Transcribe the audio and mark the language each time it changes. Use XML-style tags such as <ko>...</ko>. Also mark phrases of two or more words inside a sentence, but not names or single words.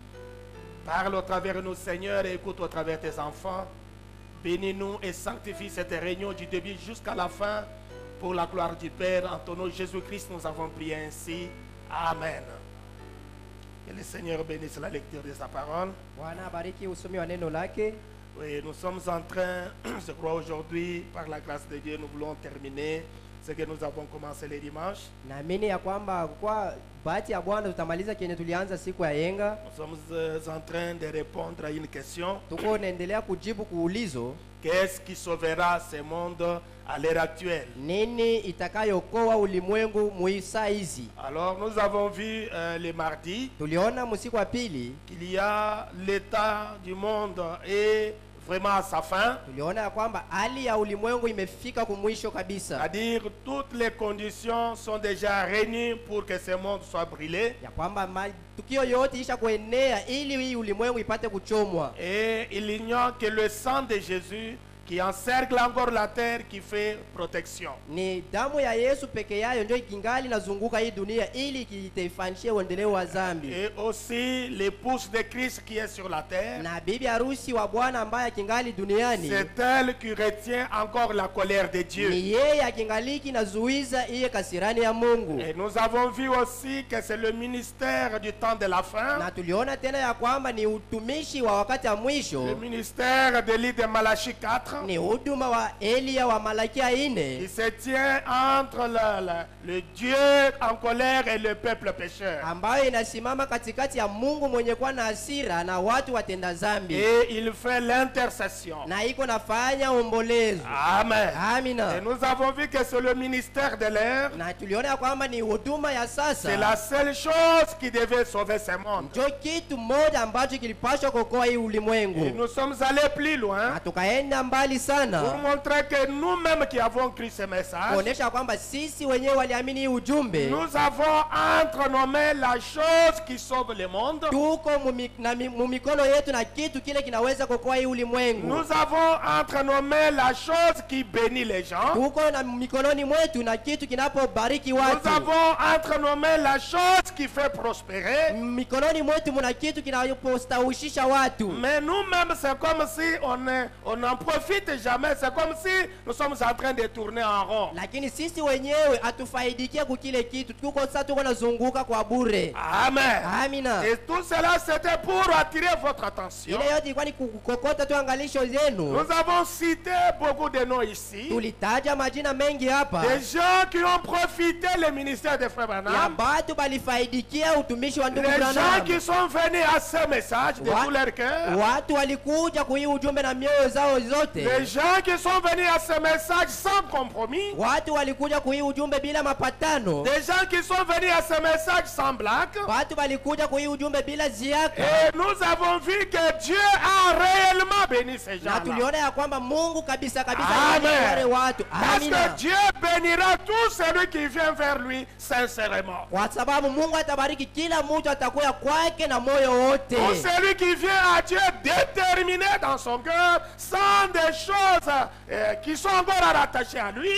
<fr>Parle au travers de nous, Seigneur, et écoute au travers de tes enfants. Bénis-nous et sanctifie cette réunion du début jusqu'à la fin pour la gloire du Père. En ton nom Jésus-Christ, nous avons prié ainsi. Amen. Que le Seigneur bénisse la lecture de sa parole.</fr> <sw>Bwana abariki usomi wa neno lake.</sw> <fr>Oui, nous sommes en train, je crois aujourd'hui, par la grâce de Dieu, nous voulons terminer ce que nous avons commencé les dimanches.</fr> <sw>Naamini ya kwamba kwa bahati ya Bwana tutamaliza kenye tulianza siku ya yenga.</sw> <fr>Nous sommes en train de répondre à une question.</fr> <sw>Tuko naendelea kujibu kuulizo.</sw> <fr>Qu'est-ce qui sauvera ce monde à l'heure actuelle?</fr> <sw>Nini itakayokoa ulimwengu muisa hizi?</sw> <fr>Alors nous avons vu le mardi</fr> <sw>Tuliona musiku wa pili</sw> <fr>qu'il y a l'état du monde est vraiment à sa fin.</fr> <sw>tuliona ya kwamba hali ya ulimwengu imefika kumwisho kabisa.</sw> <fr>C'est-à-dire toutes les conditions sont déjà réunies pour que ce monde soit brûlé.</fr> <sw>Ya kwamba matukio yote isha kuenea ili hii ulimwengu ipate kuchomwa.</sw> <fr>Et il n'y a que le sang de Jésus qui encercle encore la terre, qui fait protection.</fr> <sw>Ni damu ya Yesu peke yayo ndio ikingali nazunguka hii dunia ili kitaifanishie uendeleo wa zambi.</sw> <fr>Et aussi l'épouse de Christ qui est sur la terre.</fr> <sw>Na bibi harusi wa Bwana ambaye akingali duniani,</sw> <fr>C'est elle qui retient encore la colère de Dieu.</fr> <sw>ni yeye akingaliki nazuiza iye kasirani ya Mungu.</sw> <fr>Et nous avons vu aussi que c'est le ministère du temps de la fin,</fr> <sw>Na tuliona tena ya kwamba ni utumishi wa wakati wa</sw> <fr>le</fr> <sw>mwisho,</sw> <fr>ministère de l'île de Malachie 4,</fr> <sw>ni huduma wa Elia wa Malakia</sw> <fr>qui</fr> <sw>4</sw> <fr>se tient entre le Dieu en colère et le peuple pécheur.</fr> <sw>ambayo inasimama katikati ya Mungu mwenye kuwa na hasira na watu watenda zambi,</sw> <fr>Et il fait l'intercession.</fr> <sw>na iko nafanya ombolezo.</sw> <fr>Amen. Et</fr> <sw>Amina.</sw> <fr>nous avons vu que c'est le ministère de l'air.</fr> <sw>Na tuliona ya kwamba ni huduma ya</sw> <fr>C'est la</fr> <sw>sasa,</sw> <fr>seule chose qui devait sauver ce monde.</fr> <sw>ndio kitu moja ambacho kilipaswa kuokoa hii</sw> <fr>Et</fr> <sw>ulimwengu.</sw> <fr>nous sommes allés plus loin</fr> <sw>Na tukaenda mbali</sw> <fr>pour</fr> <sw>sana</sw> <fr>montrer que nous-mêmes qui avons cru ce message,</fr> <sw>kuonesha kwamba sisi wenyewe waliamini hii ujumbe,</sw> <fr>nous avons entrenommé la chose qui sauve le monde.</fr> <sw>tuko mumikono yetu na kitu kile kinaweza kuokoa hii ulimwengu.</sw> <fr>Nous avons entrenommé la chose qui bénit les gens.</fr> <sw>Tuko na mikononi mwetu na kitu kinapobariki</sw> <fr>Nous</fr> <sw>watu.</sw> <fr>avons entrenommé la chose qui fait prospérer.</fr> <sw>Mikononi mwetu muna kitu kinapostawishisha watu.</sw> <fr>Mais nous-mêmes, c'est comme si on n'en profite jamais. C'est comme si nous sommes en train de tourner en rond.</fr> <sw>Lakini sisi wenyewe hatufaidikia kukile kitu. Tuko nazunguka kwa bure.</sw> <fr>Amen.</fr> <sw>Amina.</sw> <fr>Et tout cela, c'était pour attirer votre attention.</fr> <sw>Ile yote ilikuwa ni kukokota tu angalisho zenu.</sw> <fr>Nous avons cité beaucoup de noms ici.</fr> <sw>Tulitaja majina mengi hapa</sw> <fr>Des gens qui ont profité le ministère de Frère</fr> <sw>ya Branham. batu balifaidikia utumishi wa ndugu</sw> <fr>Les gens</fr> <sw>Branham.</sw> <fr>qui sont venus à ce message de tout leur cœur.</fr> <sw>Watu walikuja kuhii ujumbe na mioyo zao zote.</sw> <fr>Les gens qui sont venus à ce message sans compromis.</fr> <sw>Watu walikuja kuhii ujumbe bila mapatano.</sw> <fr>Des gens qui sont venus à ce message sans blague.</fr> <sw>Watu walikuja kuhii ujumbe bila ziaka.</sw> <fr>Et nous avons vu que Dieu a réellement béni ces</fr> <sw>Na</sw> <fr>gens-là.</fr> <sw>tuliona ya kwamba Mungu kabisa kabisa</sw> <fr>Amen.</fr> <sw>alibariki wale watu.</sw> <fr>Parce</fr> <sw>Amina.</sw> <fr>que Dieu bénira tout celui qui vient vers lui sincèrement.</fr> <sw>Kwa sababu Mungu atabariki kila mtu atakuya kwake na moyo wote.</sw> <fr>Tout celui qui vient à Dieu déterminé dans son cœur, sans des choses qui sont encore rattachées à lui.</fr>